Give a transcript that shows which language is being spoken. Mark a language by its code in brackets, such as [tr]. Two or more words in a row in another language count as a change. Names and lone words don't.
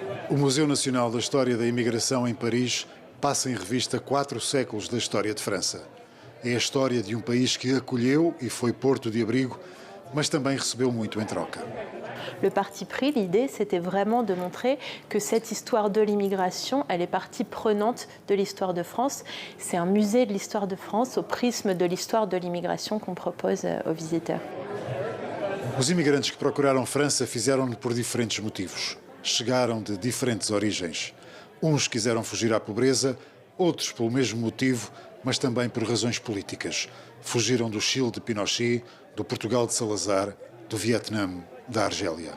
[pt] O Museu Nacional da História da Imigração em Paris passa em revista 4 séculos da história de França. É a história de um país que acolheu e foi porto de abrigo, mas também recebeu muito em troca. [fr] Le parti pris, l'idée, c'était vraiment de montrer que cette histoire de l'immigration, elle est partie prenante de l'histoire de France. C'est un musée de l'histoire de France au prisme de l'histoire de l'immigration qu'on propose aux visiteurs. [pt] Os imigrantes que procuraram França fizeram-no por diferentes motivos. Chegaram de diferentes origens. Uns quiseram fugir à pobreza, outros pelo mesmo motivo, mas também por razões políticas. Fugiram do Chile de Pinochet, do Portugal de Salazar, do Vietnã, da Argélia.